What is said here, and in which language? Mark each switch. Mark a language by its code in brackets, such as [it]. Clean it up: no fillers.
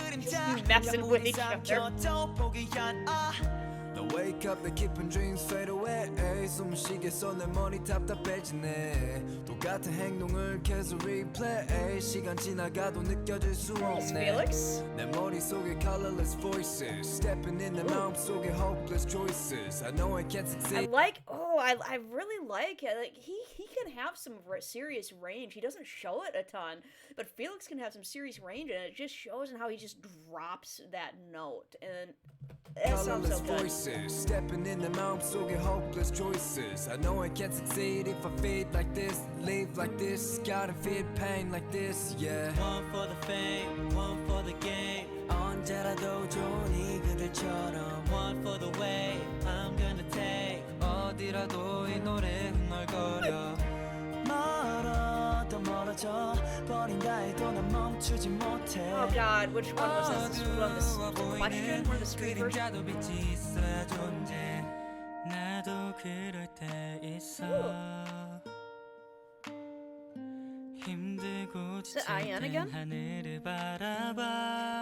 [en] Just messing with each other. I wake up [ko] 내 깊은 [en] dreams fade away. [ko] 숨을 쉬겠어 내 머리 답답해지네. 똑같은 행동을 계속 replay. 시간 지나가도 느껴질 수 없네. 내 머릿속에 [en] colorless voices stepping in [ko] 내 마음속에 [en] hopeless choices. I know I can't succeed. I really like it. Like he can have some serious range. He doesn't show it a ton, but Felix can have some serious range, and it just shows in how he just drops that note, and it sounds so good. Voices stepping in the 마음속에 hopeless choices. I know I can't succeed if I feel like this, live like this, gotta feel pain like this, yeah. One for the fame, one for the game. [ko] 언제라도 좋으니 그들처럼 [en] one for the way I'm gonna take. [ko] 어디라도 이 노래 흥얼거려. 멀어 더 멀어져 버린다 해도 난 멈추지 못해. [en] Oh God, which one was this? One of the question? One of the street versions? [ko] 빛이 있어야 존재. 나도 그럴 때 있어. 힘들고 [en] Is it Ian again? [ko] 하늘을 바라봐.